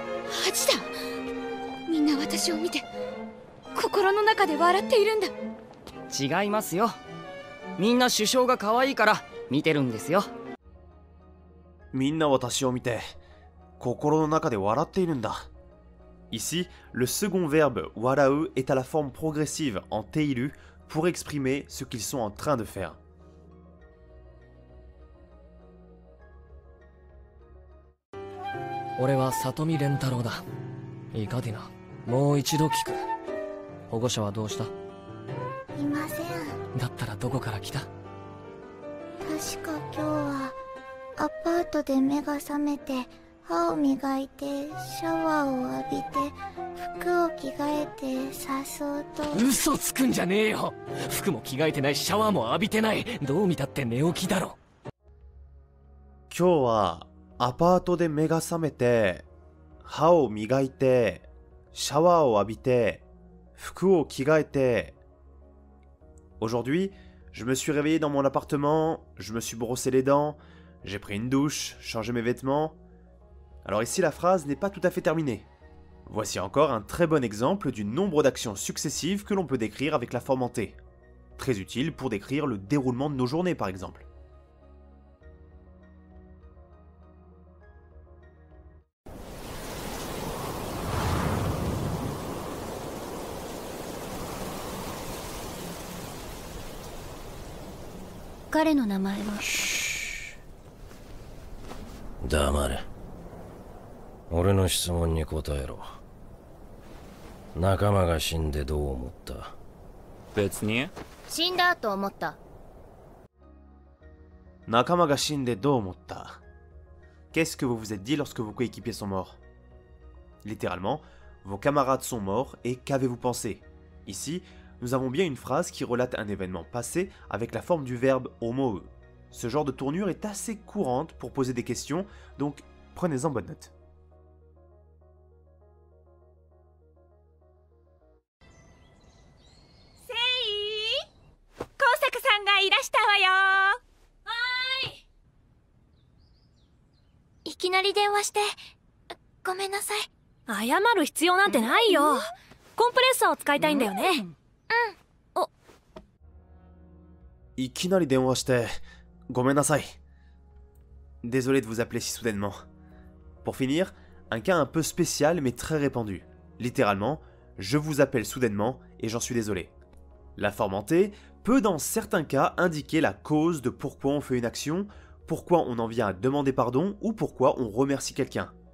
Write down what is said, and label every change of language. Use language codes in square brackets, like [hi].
[ja] ハチだ。みんな私を見て心の中で笑っているんだ。違いますよ。みんな首相が可愛いから見てるんですよ。みんな私を見て心の中で笑っているんだ。 [fr] Ici, le second verbe warau est à la forme progressive en teiru, pour exprimer ce qu'ils sont en train de faire. [ja] « 俺は里見蓮太郎だ。いいかディナ。もう一度聞く。保護者はどうした？いません。だったらどこから来た？確か今日はアパートで目が覚めて歯を磨いてシャワーを浴びて服を着替えてさそうと。嘘つくんじゃねえよ。服も着替えてないしシャワーも浴びてない。どう見たって寝起きだろ。今日はアパートで目が覚めて歯を磨いてシャワーを浴びて服を着替えて。 [fr] Aujourd'hui, je me suis réveillé dans mon appartement, je me suis brossé les dents, j'ai pris une douche, changé mes vêtements. Alors ici la phrase n'est pas tout à fait terminée. Voici encore un très bon exemple du nombre d'actions successives que l'on peut décrire avec la forme en T. Très utile pour décrire le déroulement de nos journées par exemple. Chut. [ja] 黙れ。俺の質問に答えろ。仲間が死んでどう思った？別に。死んだと思った。仲間が死んでどう思った？ [fr] Qu'est-ce que vous vous êtes dit lorsque vos coéquipiers sont morts? Littéralement, vos camarades sont morts et qu'avez-vous pensé? Ici, nous avons bien une phrase qui relate un événement passé avec la forme du verbe omou. Ce genre de tournure est assez courante pour poser des questions, donc prenez-en bonne note. [ja] Sei! Kosaku-sanがいらしたわよ。はーい。いきなり電話してごめんなさい。謝る必要なんてないよ。コンプレッサーを使いたいんだよね。いきなり電話してごめんなさい。 [fr] Désolé de vous appeler si soudainement. Pour finir, un cas un peu spécial mais très répandu. Littéralement, je vous appelle soudainement et j'en suis désolé. La forme en T peut dans certains cas indiquer la cause de pourquoi on fait une action, pourquoi on en vient à demander pardon ou pourquoi on remercie quelqu'un.